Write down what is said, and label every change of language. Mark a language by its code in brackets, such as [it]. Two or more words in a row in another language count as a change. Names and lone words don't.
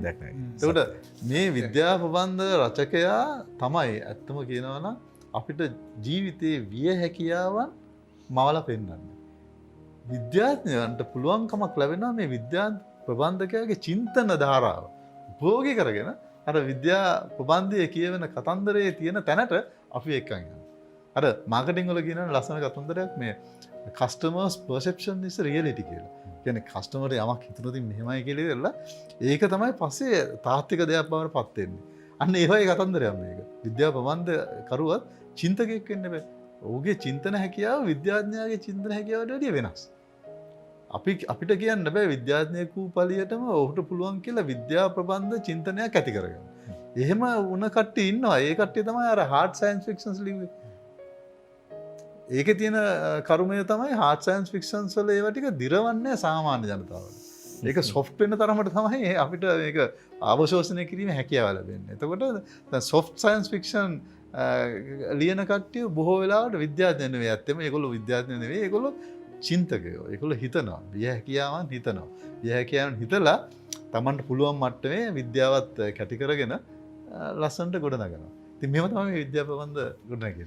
[si] ඒකට මේ විද්‍යා ප්‍රබන්ධ රචකයා තමයි ඇත්තම කියනවා නම් අපිට ජීවිතයේ විය හැකියාවන් මවලා පෙන්වන්නේ. විද්‍යාඥයන්ට පුළුවන්කමක් ලැබෙනවා මේ විද්‍යා ප්‍රබන්ධකයාගේ චින්තන ධාරාව උපයෝගී කරගෙන අර විද්‍යා ප්‍රබන්ධයේ කියවෙන කතන්දරයේ තියෙන තැනට අපි එක්කන් යනවා. අර මාකටිං වල කියන ලස්සන කතන්දරයක් මේ [en] customers perception is reality [si] කියලා. කියන්නේ කස්ටමර්ට යමක් හිතුනොත් මෙහෙමයි කියලා ඉවරලා ඒක තමයි පස්සේ තාත්වික දෙයක් බවට පත් වෙන්නේ. අන්න ඒ වගේ කතන්දරයක් මේක. විද්‍යා ප්‍රබන්ධ කරුවත් චින්තකයෙක් වෙන්න බෑ. ඔහුගේ චින්තන හැකියාව විද්‍යාඥයාගේ චින්තන හැකියාවට වඩා වෙනස්. අපිට කියන්න බෑ විද්‍යාඥයෙකු පළියටම ඔහුට පුළුවන් කියලා විද්‍යා ප්‍රබන්ධ චින්තනයක් ඇති කරගන්න. එහෙම වුණ කට්ටිය ඉන්නවා. ඒ කට්ටිය තමයි අර [en] hard science fictions [si] ලිව්වේ. ඒකේ තියෙන කරුමය තමයි [en] hard science fictions [si] වල ඒවා ටික දිරවන්නේ සාමාන්‍ය ජනතාවට. ඒක soft වෙන තරමට තමයි අපිට මේක අවශෝෂණය කිරීමේ හැකියාව ලැබෙන්නේ. එතකොට දැන් [en] soft science fiction [si] ලියන කට්ටිය බොහෝ වෙලාවට විද්‍යාඥයෝ නෙවෙයි. ඇත්තම ඒගොල්ලෝ විද්‍යාඥයෝ නෙවෙයි. ඒගොල්ලෝ චින්තකයෝ. ඒගොල්ලෝ හිතනවා. විය හැකියාවන් හිතනවා. විය හැකියාවන් හිතලා Tamanට පුළුවන් මට්ටමේ විද්‍යාවත් කැටි කරගෙන ලස්සනට ගොඩනගනවා. ඉතින් මෙහෙම තමයි විද්‍යා ප්‍රබන්ධ ගොඩනගන්නේ.